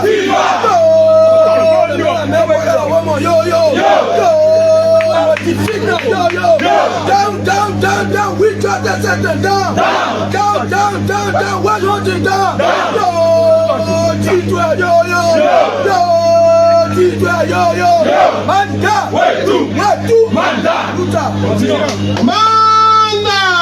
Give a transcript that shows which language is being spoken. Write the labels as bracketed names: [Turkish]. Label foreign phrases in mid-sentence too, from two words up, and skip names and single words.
[English] Viva! Yo, yo, yo! Down, down, down, down! We try to set them down! Down, down, down, down! What's wanting down? Yo! [French] Dis-toi, yo, yo! Yo! Dis-toi, yo, yo! Manda! [Swahili] Watu! Manda! Manda!